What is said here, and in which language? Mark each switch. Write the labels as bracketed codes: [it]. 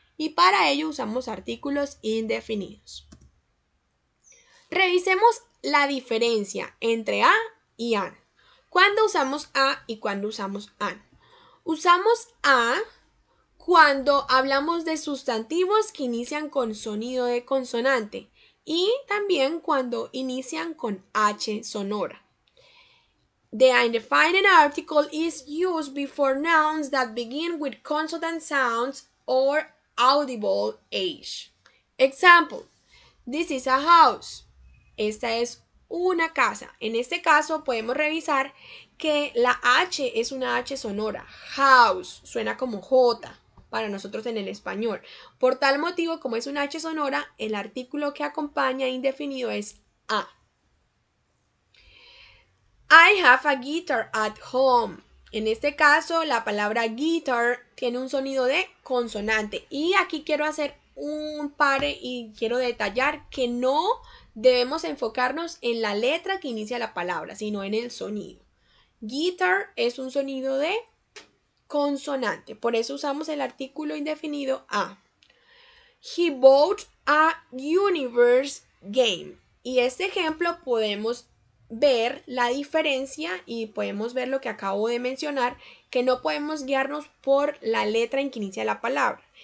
[es] Y para ello usamos artículos indefinidos. Revisemos la diferencia entre a y an. ¿Cuándo usamos a y cuándo usamos an? Usamos a cuando hablamos de sustantivos que inician con sonido de consonante y también cuando inician con H sonora. [en] The undefined article is used before nouns that begin with consonant sounds or audible H. Example, this is a house. [es] Esta es una casa. En este caso podemos revisar que la H es una H sonora. House suena como J para nosotros en el español. Por tal motivo, como es una H sonora, el artículo que acompaña indefinido es a. [en] I have a guitar at home. [es] En este caso, la palabra guitar tiene un sonido de consonante. Y aquí quiero hacer un pare y quiero detallar que no debemos enfocarnos en la letra que inicia la palabra, sino en el sonido. Guitar es un sonido de consonante, por eso usamos el artículo indefinido a. [en] He bought a universe game. [es] Y este ejemplo podemos ver la diferencia y podemos ver lo que acabo de mencionar, que no podemos guiarnos por la letra en que inicia la palabra.